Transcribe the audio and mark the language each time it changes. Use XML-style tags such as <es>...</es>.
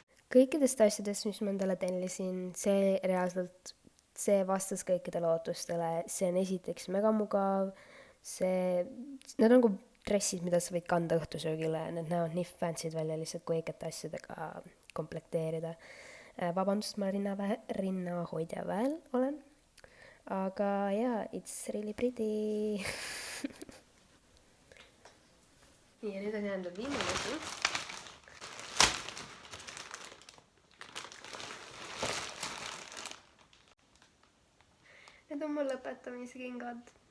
<et>Kõikidest asjadest, mis ma endale tellisin, see reaalselt, see vastas kõikidele ootustele. See on esiteks mega mugav. Need on nagu dressid, mida sa võid kanda õhtusöögile. Need näevad nii fancy'd välja lihtsalt, kui õigete asjadega komplekteerida. Vabandust, ma rinnahoidja väel olen. Aga jaa,</et> <en>it's really pretty.</en> <et>Nii, ja nüüd on jäänud viimane asi. Need on mu lõpetamise kingad.</et>